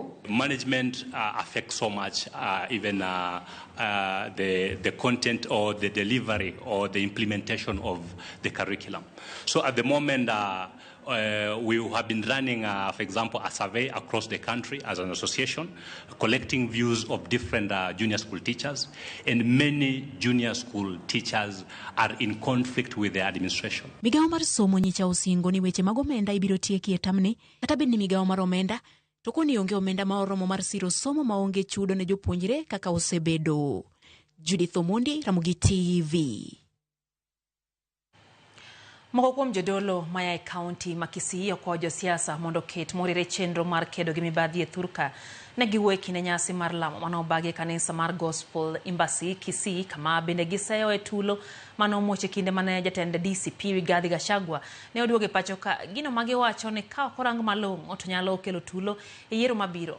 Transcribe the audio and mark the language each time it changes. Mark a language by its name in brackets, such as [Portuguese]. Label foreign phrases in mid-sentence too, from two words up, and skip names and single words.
[English] Management affects so much, even the content or the delivery or the implementation of the curriculum. So at the moment, we have been running, for example, a survey across the country as an association, collecting views of different junior school teachers, and many junior school teachers are in conflict with the administration. [Luo (Kenya and Tanzania)] Migao mar somo nyicha osingo ni weche mag omenda ibiro tieki e tamni, kata bed ni migao mar omenda to koni onge omenda ma oromo mar siro somo maonge chudo ne jopuonjre kaka osebedo. Judith Omondi, Ramogi TV. Moko kuom jodolo maya e kaunti ma Kisii okwayo josiasa mondo ket morire chenro mar kedo gi mibadhi e thurka ne giwuoyo kinde nyasi mar lamo mane obagi e kanisa mar Gospel Embassy Kisii, kama bende giseyo e tulo mane omuoch e kinde mane jatend DCP Rigathi Gachagua ne oduogo e pacho ka gino ma giwacho ni ka ok orang malong'o to nyalo kelo tulo e yiero mabiro.